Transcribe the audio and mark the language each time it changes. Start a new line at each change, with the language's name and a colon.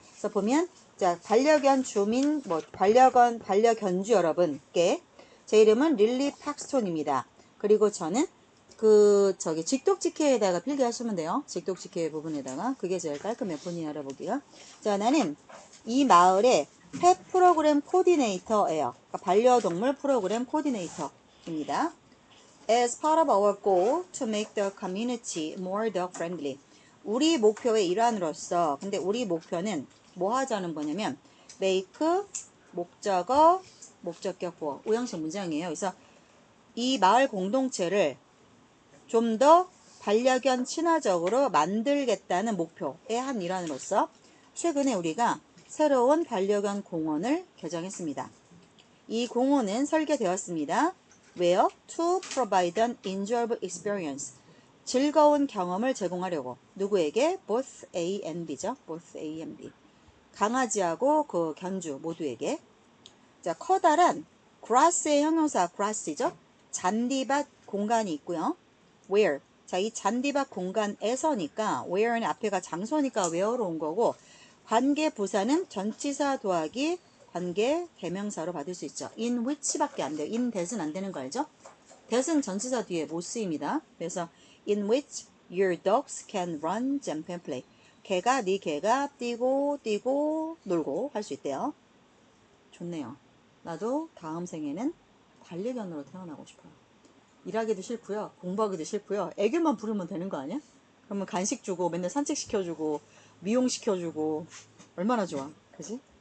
Korean: 그래서 보면 자 반려견 주민 반려견주 여러분께 제 이름은 릴리 팍스톤입니다. 그리고 저는 직독직해에다가 필기하시면 돼요. 직독직해 부분에다가 그게 제일 깔끔해 본인이 알아보기가. 자 나는 이 마을의 펫 프로그램 코디네이터예요. 그러니까 반려동물 프로그램 코디네이터입니다.
English: As part of our goal to make the community more dog friendly.
Korean: 우리 목표의 일환으로서 근데 우리 목표는 뭐 하자는 거냐면 make 목적어 목적격 보어 오형식 문장이에요. 그래서 이 마을 공동체를 좀 더 반려견 친화적으로 만들겠다는 목표의 한 일환으로서 최근에 우리가 새로운 반려견 공원을 개장했습니다. 이 공원은 설계되었습니다.
English: Where? To provide an enjoyable experience.
Korean: 즐거운 경험을 제공하려고. 누구에게?
English: Both A and B죠. Both A and B.
Korean: 강아지하고 그 견주 모두에게. 자, 커다란 grass의 형용사 grass이죠. 잔디밭 공간이 있고요.
English: Where?
Korean: 자, 이 잔디밭 공간에서니까 where는 앞에가 장소니까 where로 온 거고 관계 부사는 전치사 더하기 관계 대명사로 받을 수 있죠. in which밖에 안 돼요. in that은 안 되는 거 알죠? that은 전치사 뒤에 못 쓰입니다. 그래서
English: in which your dogs can run, jump and play.
Korean: 네 개가 뛰고 놀고 할 수 있대요. 좋네요. 나도 다음 생에는 반려견으로 태어나고 싶어요. 일하기도 싫고요. 공부하기도 싫고요. 애교만 부르면 되는 거 아니야? 그러면 간식 주고 맨날 산책시켜주고 미용시켜주고 얼마나 좋아. 그지?